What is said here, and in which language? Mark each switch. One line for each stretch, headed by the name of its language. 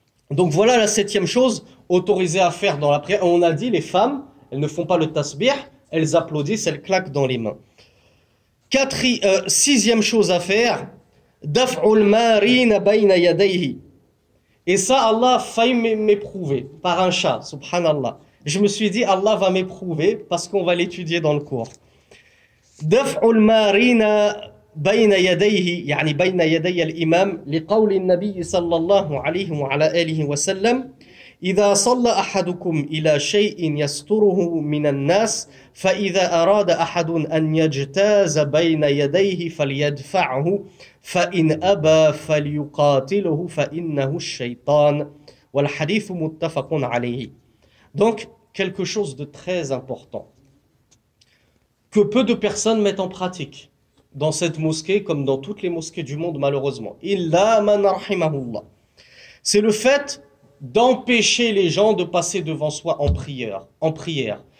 French: Donc voilà la 7e chose autorisée à faire dans la prière. On a dit, les femmes, elles ne font pas le tasbih, elles applaudissent, elles claquent dans les mains. 6e chose à faire,
Arabic: daf'ul marina bayna yadayhi.
French: Et ça, Allah a failli m'éprouver par un chat, subhanallah. Je me suis dit, Allah va m'éprouver parce qu'on va l'étudier dans le cours.
Arabic: Daf'ul marina بين يديه يعني بين يدي الإمام لقول النبي صلى الله عليه وعلى آله وسلم إذا صلى أحدكم إلى شيء يستره من الناس فإذا أراد أحد أن يجتاز بين يديه فليدفعه فإن أبى فليقاتله فإنه الشيطان والحديث متفق عليه.
French: Donc, quelque chose de très important que peu de personnes mettent en pratique dans cette mosquée comme dans toutes les mosquées du monde malheureusement.
Arabic: Illa man rahimahullah.
French: C'est le fait d'empêcher les gens de passer devant soi en prière. En prière.